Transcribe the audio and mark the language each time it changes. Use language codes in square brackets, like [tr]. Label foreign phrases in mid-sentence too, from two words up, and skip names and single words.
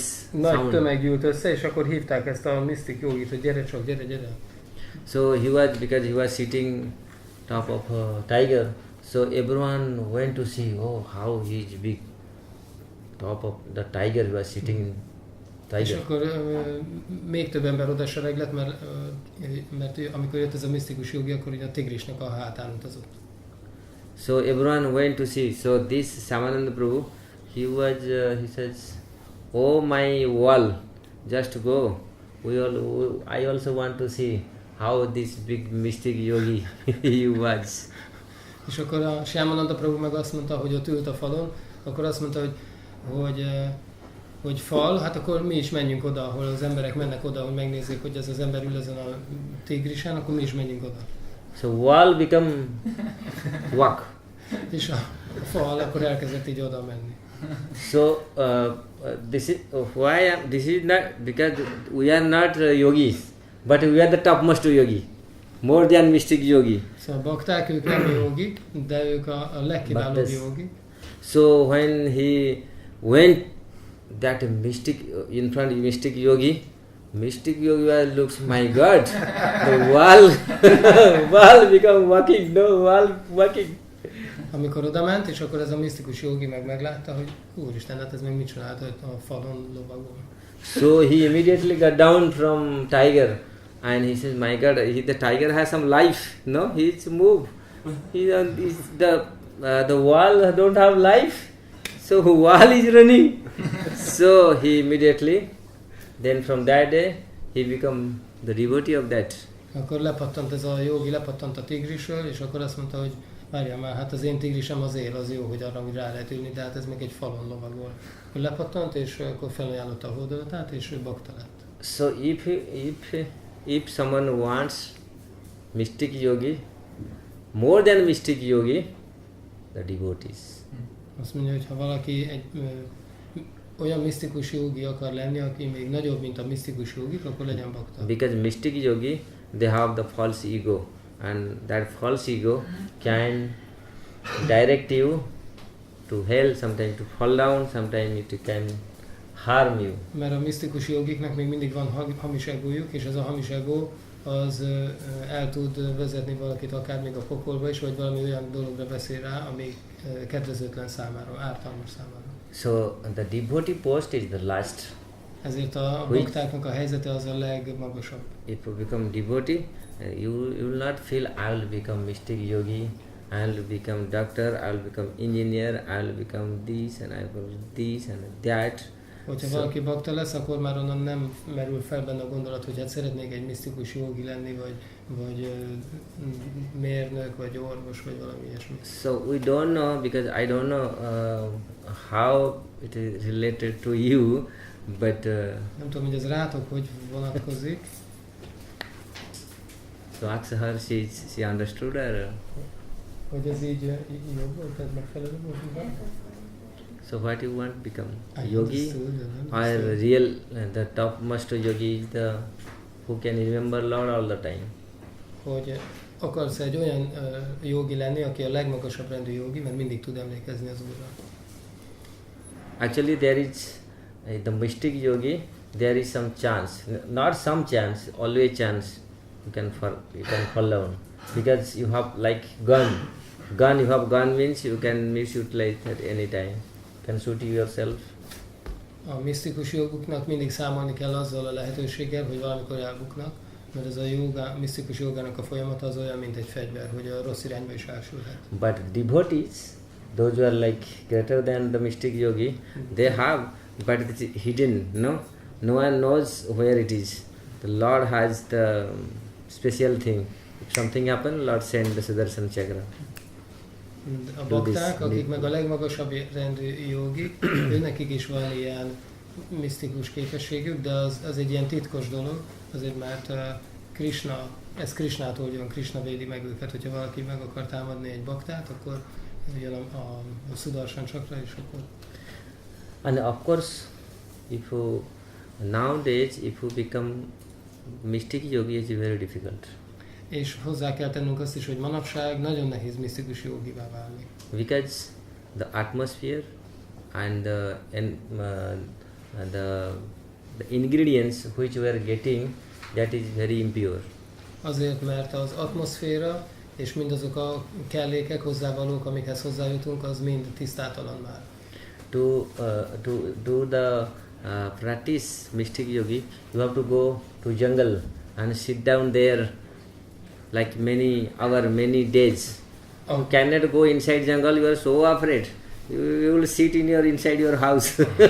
[hu] Nagy [en] sound. [hu] tömeg gyűlt össze, és akkor hívták ezt a [en] mystic yogit, [hu] hogy gyere csak, gyere. [en] So because he was sitting top of a tiger, so everyone went to see, oh, how he is big. Top of the tiger, he was sitting in tiger. [hu] És akkor még több ember oda sereglett, mert amikor jött ez a misztikus jogi, akkor ugye a tigrisnek a hátán utazott. [en] So everyone went to see. So this Shyamananda Prabhu, he says, oh my wall, just go. I also want to see how this big mystic yogi he was. [hu] És akkor a Shyamananda Prabhu meg azt mondta, hogy ott ült a falon, akkor azt mondta, hogy fal, hát akkor mi is menjünk oda, ahol az emberek mennek oda, hogy megnézzék, hogy ez az ember ül ezen a tigrisen, akkor mi is menjünk oda. [en] So wall become walk. [hu] És a fal akkor elkezdett így oda menni. [en] So this is not because we are not yogis, but we are the topmost yogi, more than mystic yogi. [hu] Szóval a bakták, ők nem jogik, de ők a legkiválóbb jogik. [en] So when he went that in front of mystic yogi looks, my God, the wall become walking, no wall walking. [hu] Amikor oda ment, és akkor ez a misztikus jogi meglátta, hogy úristen, hát ez még mit csinált a falon lovagol. [en] So he immediately got down from tiger and he says, my God, the tiger has some life, no? He's move. The wall don't have life, so wall is running. So he immediately, then from that day, he become the devotee of that. [hu] Akkor lepattant ez a jogi, lepattant a tigrisről, és akkor azt mondta, hogy várjál már, hát az én tigrisem az él, az jó, hogy arra úgy rá lehet ülni, de hát ez meg egy falon lovagol. Akkor lepattant, és akkor felajánlotta a hódolatát, és ő bakta lett. [en] So if someone wants mystic yogi, more than mystic yogi, the devotees. [hu] Azt mondja, hogy ha valaki egy olyan misztikus jogi akar lenni, aki még nagyobb, mint a misztikus jogik, akkor legyen bakta. [en] Because mystic yogi, they have the false ego, and that false ego can direct you to hell, sometimes to fall down, sometimes it can harm you. [hu] Mert a misztikus jogiknak még mindig van hamis egójuk, és ez a hamis egó az el tud vezetni valakit akár még a pokolba is, vagy valami olyan dologra beszél rá, ami kedvezőtlen számára, ártalmas számára. [en] So the devotee post is the last. [hu] Ezért a baktáknak a helyzete az a legmagasabb. [en] If you become devotee, you will not feel I will become mystic yogi, I will become doctor, I will become engineer, I will become this and I will this and that. [hu] Hogyha valaki bakta lesz, akkor már onnan nem merül fel benne a gondolat, hogy hát szeretnék egy misztikus jogi lenni, vagy mérnök, vagy orvos, vagy valami ilyesmi. [en] So we don't know, because I don't know how it is related to you, but [hu] nem tudom, hogy ez rátok hogy vonatkozik. [en] so ask her, she understood her. [hu] Hogy ez így jobb volt, ez megfelelő volt? [en] So what you want to become? I Yogi or real, the topmost yogi is the who can remember Lord all the time. [hu] Hogy akarsz egy olyan jogi lenni, aki a legmagasabb rendű jogi, mert mindig tud emlékezni az Úrra. [en] Actually there is the mystic yogi, there is some chance, not some chance, always chance you can fall down, because you have like gun, you have gun means you can misutilize at any time. Can shoot yourself. [hu] A misztikus joguknak mindig számolni kell azzal a lehetőséggel, hogy valamikor elbuknak, mert ez a misztikus jogának a folyamata az olyan, mint egy fegyver, hogy a rossz irányba is elsülhet. [en] But devotees, those who are like greater than the mystic yogi, they have, but it is hidden, no? No one knows where it is. The Lord has the special thing. If something happens, Lord send the Sudarshan Chakra. [hu] A bakták, akik meg a legmagasabb rendű jogik, őnekik is van ilyen misztikus képességük, de az egy ilyen titkos dolog, azért mert Krishna, ez Krishnától jön, Krishna védi meg őket, hogyha valaki meg akar támadni egy baktát, akkor jön a Sudarshan Chakra, és akkor... [en] And of course, nowadays, if you become mystic yogi, it's very difficult. [hu] És hozzá kell tennünk azt is, hogy manapság nagyon nehéz misztikus jogivá válni. [en] Because the atmosphere and the ingredients which we are getting, that is very impure. [hu] Azért, mert az atmoszféra és mindazok a kellékek, hozzávalók, amikhez hozzájutunk, az mind tisztátalan már. [en] To do the practice mystic yogi, you have to go to jungle and sit down there like many days. You cannot go inside jungle, you are so afraid. You will sit inside your house.